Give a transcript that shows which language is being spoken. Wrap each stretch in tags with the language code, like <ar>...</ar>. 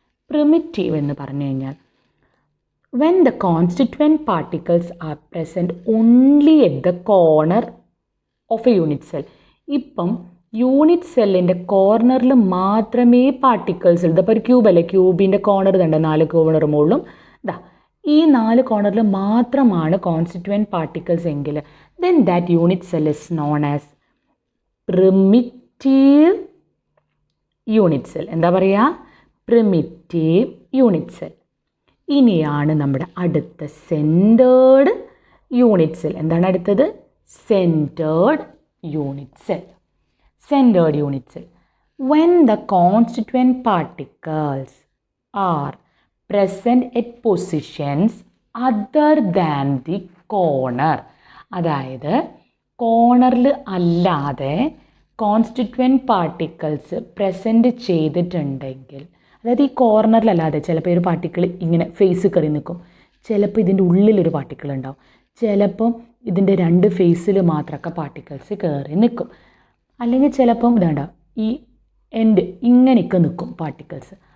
<ml>Primitive എന്ന് പറഞ്ഞു കഴിഞ്ഞാൽ</ml> <en>when the constituent particles are present only at the corner of a unit cell.</en> <ml>ഇപ്പം unit സെല്ലിൻ്റെ കോർണറിൽ മാത്രമേ പാർട്ടിക്കിൾസ് ഉള്ളൂ. ഇപ്പോൾ ഒരു ക്യൂബ് അല്ലേ, ക്യൂബിൻ്റെ കോർണർ കണ്ട 4 കോർണർ മുകളിലും ഈ 4 കോർണറിൽ മാത്രമാണ് കോൺസ്റ്റിറ്റ്വൻറ്റ് പാർട്ടിക്കിൾസ് എങ്കിൽ</ml> <en>then that unit cell is known as primitive unit cell.</en> <ml>എന്താ പറയുക? Primitive unit cell. ഇനിയാണ് നമ്മുടെ അടുത്ത സെൻറ്റേർഡ് യൂണിറ്റ് സെൽ. എന്താണ് അടുത്തത്? Centred unit cell.</ml> <en>when the constituent particles are present at positions other than the corner.</en> <ml>അതായത് കോർണറിൽ അല്ലാതെ കോൺസ്റ്റിറ്റ്വൻറ്റ് പാർട്ടിക്കിൾസ് പ്രസൻറ്റ് ചെയ്തിട്ടുണ്ടെങ്കിൽ, അതായത് ഈ കോർണറിലല്ലാതെ ചിലപ്പോൾ ഒരു പാർട്ടിക്കിൾ ഇങ്ങനെ ഫേസ് കയറി നിൽക്കും, ചിലപ്പോൾ ഇതിൻ്റെ ഉള്ളിലൊരു പാർട്ടിക്കിൾ ഉണ്ടാവും, ചിലപ്പം ഇതിൻ്റെ രണ്ട് ഫേസിൽ മാത്രമൊക്കെ പാർട്ടിക്കിൾസ് കയറി നിൽക്കും, അല്ലെങ്കിൽ ചിലപ്പം ഇതാണ്ട ഈ എൻഡ് ഇങ്ങനെയൊക്കെ നിൽക്കും പാർട്ടിക്കിൾസ്.</ml>